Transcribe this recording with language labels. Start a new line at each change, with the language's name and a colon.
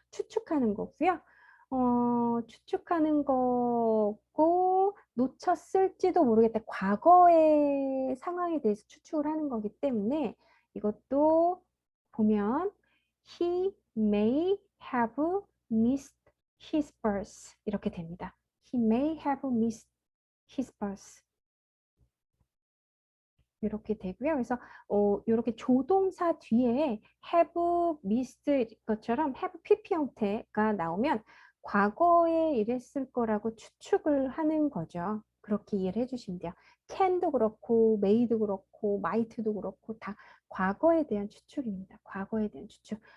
Korean: 추측하는 거고요. 추측하는 거고 놓쳤을지도 모르겠다. 과거의 상황에 대해서 추측을 하는 거기 때문에 이것도 보면
English: he may have missed his bus
Korean: 이렇게 됩니다.
English: He may have missed his bus.
Korean: 이렇게 되고요. 그래서 이렇게 조동사 뒤에 have missed 것처럼 have pp 형태가 나오면 과거에 이랬을 거라고 추측을 하는 거죠. 그렇게 이해를 해주시면 돼요. can도 그렇고 may도 그렇고 might도 그렇고 다 과거에 대한 추측입니다. 과거에 대한 추측.